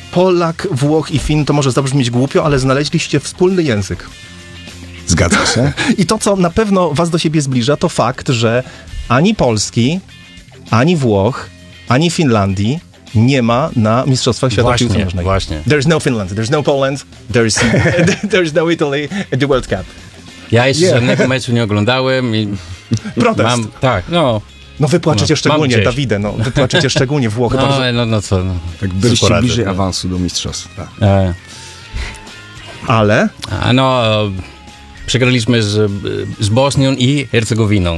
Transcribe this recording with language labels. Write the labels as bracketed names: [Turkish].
[Polish] Polak, Włoch i Fin, to może zabrzmieć głupio, ale znaleźliście wspólny język. Zgadza się. I to, co na pewno was do siebie zbliża, to fakt, że ani Polski, ani Włoch, ani Finlandii nie ma na Mistrzostwach Świata Piłki Nożnej. Właśnie. [English] There's no Finland, there's no Poland, there's no Italy at the World Cup. [Polish] Ja jeszcze żadnego meczu nie oglądałem. [English] I protest. [Polish] Mam, tak, no. No wy płaczecie szczególnie, Davide, no. Wy płaczecie szczególnie Włochy. No, ale no co. No. Tak byliście poradę, bliżej awansu do mistrzostw. Ale? A no, przegraliśmy z Bosnią i Hercegowiną.